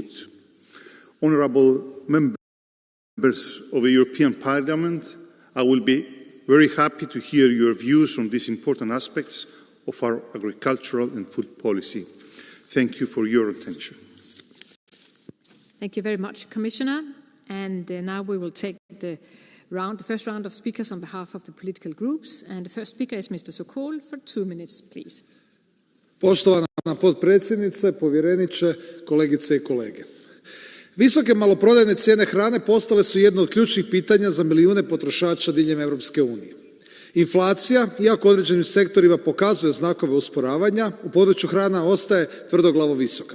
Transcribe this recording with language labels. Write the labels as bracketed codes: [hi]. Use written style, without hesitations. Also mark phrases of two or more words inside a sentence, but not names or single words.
[en] Honourable members of the European Parliament, I will be very happy to hear your views on these important aspects of our agricultural and food policy. Thank you for your attention. Thank you very much, Commissioner. And now we will take the first round of speakers on behalf of the political groups. And the first speaker is Mr. Sokol for 2 minutes, please. [hr] Poštovana potpredsjednice, povjereniče, kolegice i kolege. Visoke maloprodajne cijene hrane postale su jedno od ključnih pitanja za milijune potrošača diljem Europske unije. Inflacija, iako određenim sektorima pokazuje znakove usporavanja, u području hrana ostaje tvrdoglavo visoka.